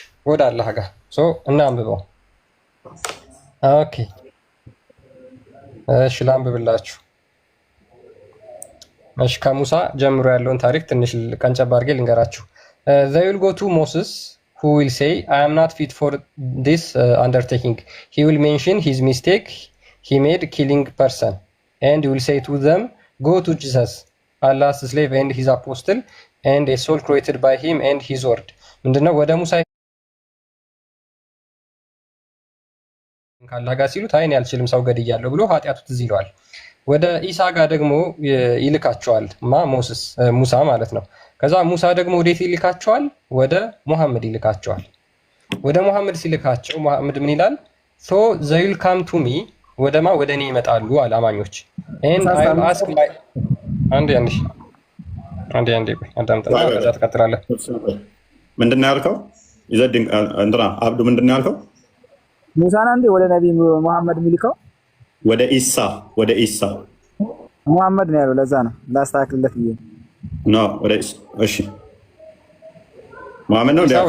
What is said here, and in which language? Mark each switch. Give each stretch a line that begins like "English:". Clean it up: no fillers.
Amharic: ወደ አላህ ጋር። እናንብበው። ኦኬ እሺ፣ ላንብብላችሁ። እሺ፣ ከሙሳ ጀምሮ ያለውን ታሪክ ትንሽ ቀንጨብ አድርጌ ልንገራችሁ።
English: they will go to Moses who will say I am not fit for this undertaking. He will mention his mistake he made killing person and he will say to them go to Jesus, Allah's slave and his apostle and a soul created by him and his word.
Amharic: ምንድነው? ወደ ሙሳ ካላህ ጋር ሲሉት አይን ያልችልም ሰው ገድያለሁ ብሎ ኃጢአቱ ትዝ ይለዋል። ወደ ኢሳ ጋር ደግሞ ይልካቸዋል። ሙሳ ማለት ነው። ከዛ ሙሳ ደግሞ ወዴት ይልካቸዋል? ወደ ሙሐመድ ይልካቸዋል። ወደ ሙሐመድ ሲልካቸው ሙሐመድ ምን ይላል?
English: so they will come to me
Amharic: ወደማ ወደ እኔ ይመጣሉ አለ አማኞች።
English: and I will ask my
Amharic: አንዴ አዳምጠና ከዛ ተከትላለህ። ምንድን ነው ያልከው? ይዘድን እንትና አብዱ ምንድን ነው ያልከው? ሙሳን አንዴ ወደ ነብይ ሙሐመድ ሚልከው ወደ ኢሳ ሙሐመድ ነው ያለው። ለዛ ነው ላስተካክልለት ብዬ ነው ወደ ኢሳ። እሺ ሙሐመድ ነው